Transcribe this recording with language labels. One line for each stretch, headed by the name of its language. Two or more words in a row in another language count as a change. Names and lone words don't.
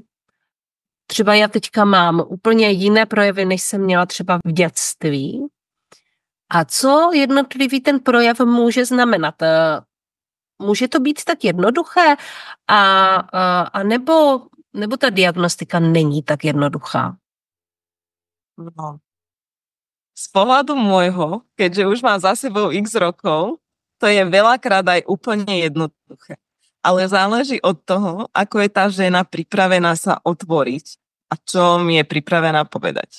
Czech: Třeba já teďka mám úplně jiné projevy, než jsem měla třeba v dětství. A co jednotlivý ten projev může znamenat? Může to být tak jednoduché? A nebo ta diagnostika není tak jednoduchá? No.
Slovak: Z pohľadu môjho, keďže už mám za sebou x rokov, to je veľakrát aj úplne jednoduché. ale záleží od toho, ako je tá žena pripravená sa otvoriť a čo mi je pripravená povedať.